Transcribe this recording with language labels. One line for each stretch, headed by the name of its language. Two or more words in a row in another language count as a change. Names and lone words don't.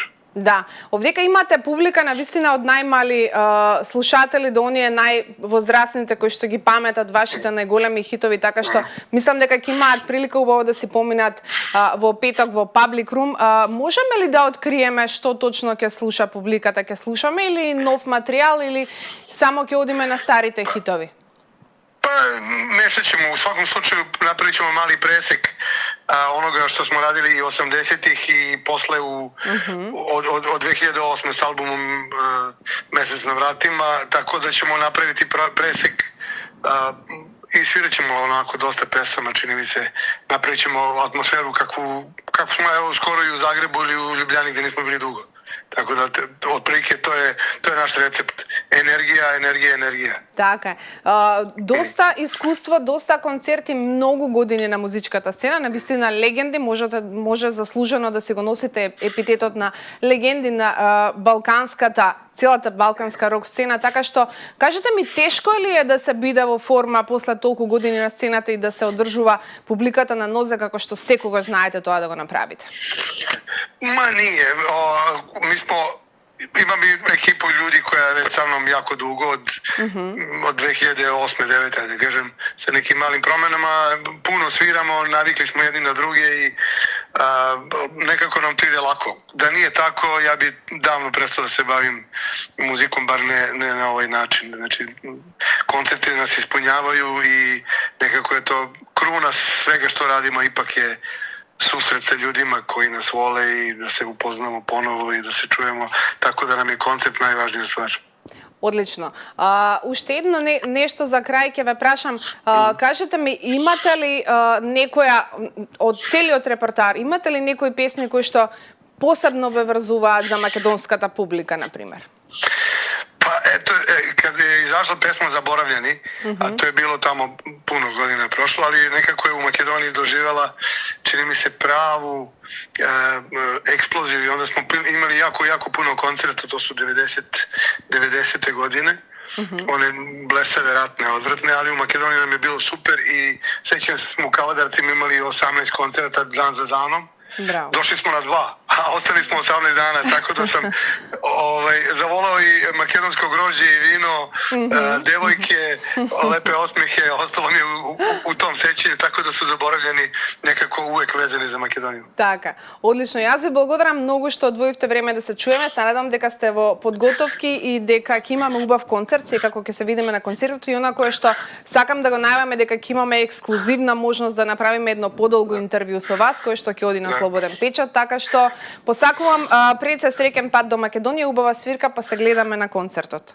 Macedonian: Да, овдека имате публика на вистина од најмали слушатели до оние највозрастните кои што ги паметат вашите најголеми хитови, така што мислам дека ќе имаат прилика убаво да си поминат во петок во Public Room. Можеме ли да откриеме што точно ќе слуша публиката? Ќе слушаме или нов материјал или само ќе одиме на старите хитови?
Serbian: Па, нешто ćemo, u svakom slučaju napravit ćemo mali presek onoga što smo radili i 80-ih i posle od 2008. s albumom Mesec na vratima, tako da ćemo napraviti presek i svirat ćemo onako dosta pesama, čini mi se. Napravit ćemo atmosferu kako smo evo skoro i u Zagrebu ili u Ljubljani gdje nismo bili dugo. Tako da, otprilike, to je naš recept.
Macedonian: Енергија. Така е. Доста искуство, доста концерти, многу години на музичката сцена, на вистина легенди, може заслужено да си го носите епитетот на легенди на целата балканска рок сцена, така што, кажете ми, тешко ли е да се биде во форма после толку години на сцената и да се одржува публиката на нозе, како што секогаш знаете тоа да го направите?
Serbian: Ма nije, imam ekipu ljudi koja je već sa mnom jako dugo, od 2008-2009, da kažem, sa nekim malim promenama, puno sviramo, navikli smo jedni na druge i nekako nam to ide lako. Da nije tako, ja bi davno prestao da se bavim muzikom, bar ne na ovaj način. Znači, koncerti nas ispunjavaju i nekako je to kruna svega što radimo, ipak je susret sa ljudima koji nas vole i da se upoznamo ponovo i da se čujemo, tako da nam je koncept najvažnija stvar.
Macedonian: Одлично. Уште едно нешто за крај ќе ве прашам. Кажете ми, имате ли некоја од целиот репертоар, имате ли некои песни кои што посебно ве врзуваат за македонската публика, например?
Serbian: Pa eto, kad je izašla pesma Zaboravljeni, a to je bilo tamo puno godina prošlo, ali nekako je u Makedoniji doživjela, čini mi se, pravu eksploziju i onda smo imali jako puno koncerta, to su 90. godine, one blesave, ratne, odvratne, ali u Makedoniji nam je bilo super i sećam se smo u Kavadarcima imali 18 koncerta dan za danom. Bravo. Došli smo na 2, a ostali smo 18 dana, tako da sam zavolao i makedonsko grožđe i vino, devojke, lepe osmehe, ostalo mi je u tom sećanju, tako da su zaboravljeni nekako uvek vezani za Makedoniju.
Macedonian: Така, одлично. Јас ви благодарам многу што одвоивте време да се чуеме. Се надам дека сте во подготовки и дека ќе имаме убав концерт, секако ќе се видиме на концертот и онако е што сакам да го најаваме дека ќе имаме ексклузивна можност да направиме едно подолго интервју со вас, кој што ќе оди на Слободен печат, така што посакувам пред се среќен пат до Македонија, убава свирка, па се гледаме на концертот.